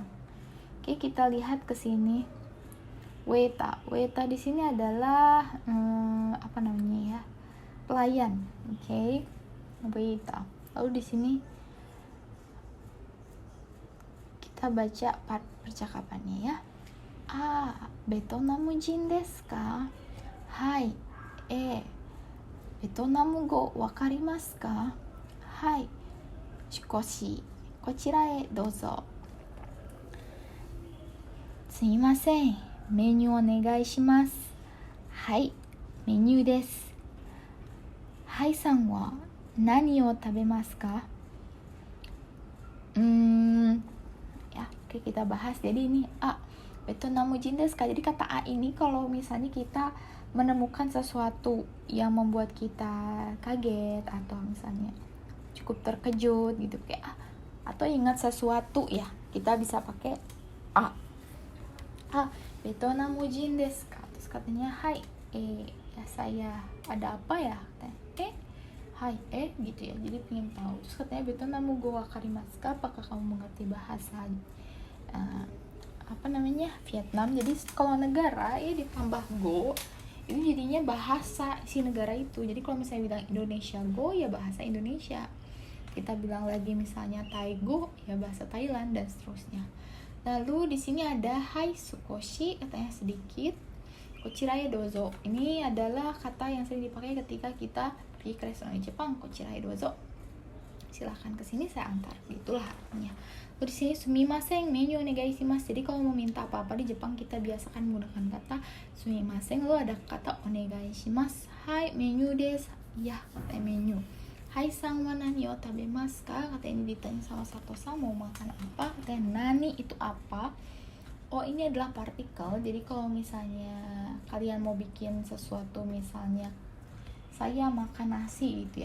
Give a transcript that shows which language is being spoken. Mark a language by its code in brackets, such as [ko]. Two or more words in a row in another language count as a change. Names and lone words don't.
[id] Oke, kita lihat ke sini. Weta di sini adalah ya? Pelayan. Oke. Weta. Lalu di sini kita baca part percakapannya ya. [ja] ベトナム人ですか? Hai. ベトナム語わかりますか? Hai. 少し、こちらへどうぞ. すみません、メニューお願いします. はい、メニューです。ハイさんは何を食べますか? [id] Ya, oke, kita bahas. Jadi ini [ja] ベトナム人ですか. [id] Jadi kata A ini kalau misalnya kita menemukan sesuatu yang membuat kita kaget atau misalnya cukup terkejut gitu kayak atau ingat sesuatu ya, kita bisa pakai [ja] ベトナム人ですか. [id] Terus katanya hai, ya saya ada apa ya, hai, gitu ya. Jadi pengen tahu. Terus katanya [ja] ベトナム語わかりますか? [id] Apakah kamu mengerti bahasa Vietnam? Jadi kalau negara ya ditambah go ini jadinya bahasa si negara itu. Jadi kalau misalnya bilang [ja] インドネシア語 [id] ya bahasa Indonesia. Kita bilang lagi misalnya [ja] タイ語 [id] ya bahasa Thailand dan seterusnya. Lalu di sini ada [ja] はい少し, [id] katanya sedikit. [ja] こちらへどうぞ. [id] Ini adalah kata yang sering dipakai ketika kita pergi ke restoran Jepang. [ja] こちらへどうぞ. [id] Silahkan ke sini saya antar. Itulah artinya. Lalu di sini [ja] すみませんメニューお願いします. [id] Jadi kalau mau minta apa-apa di Jepang kita biasakan menggunakan kata sumimasen. Lalu ada kata [ja] お願いします. はい、メニューです. [id] Ya, kata menu. [ja] ハイさんは何を食べますか? [id] Kata ini ditanya sama satosang mau makan apa? Katanya nani itu apa? Ini adalah partikel. Jadi kalau misalnya kalian mau bikin sesuatu, misalnya saya makan nasi gitu ya.